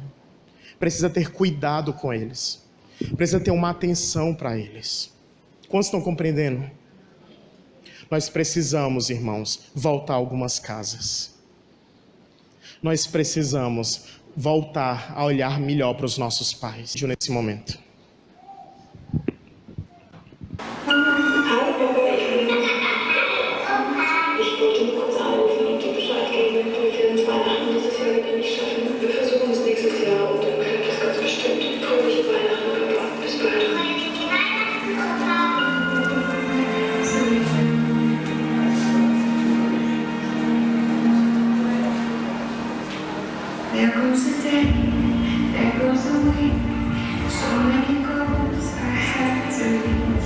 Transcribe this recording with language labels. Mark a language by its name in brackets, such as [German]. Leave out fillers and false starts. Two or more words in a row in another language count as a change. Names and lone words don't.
[Portuguese] Precisa ter cuidado com eles. Precisa ter uma atenção para eles. Quantos estão compreendendo? Nós precisamos, irmãos, voltar a algumas casas. Nós precisamos voltar a olhar melhor para os nossos pais nesse momento. [German] Ich wollte nur kurz anrufen und dir Bescheid geben, weil wir uns Weihnachten dieses Jahr wieder nicht schaffen. Wir versuchen es nächstes Jahr und dann klappt das ganz bestimmt. Fröhliche Weihnachten, Papa. Bis bald. [English] There goes the day, there goes the week. So many goals I had to reach.